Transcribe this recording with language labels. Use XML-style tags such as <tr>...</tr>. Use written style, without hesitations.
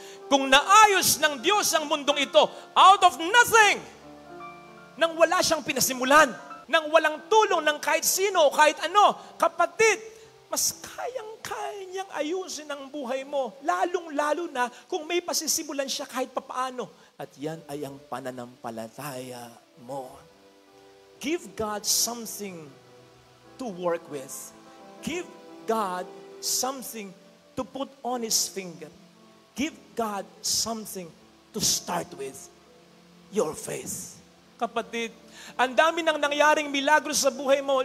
<tl>Kung naayos ng Diyos ang mundong ito,</tl> <en>out of nothing,</en> <tl>nang wala siyang pinasimulan, nang walang tulong ng kahit sino o kahit ano, kapatid, mas kayang-kaya niyang ayusin ang buhay mo, lalong-lalo na kung may pasisimulan siya kahit papaano. At yan ay ang pananampalataya mo.</tl> <en>Give God something to work with. Give God something to put on His finger. Give God something to start with. Your faith.</en> <tl>Kapatid, ang dami nang nangyaring milagro sa buhay mo.</tl>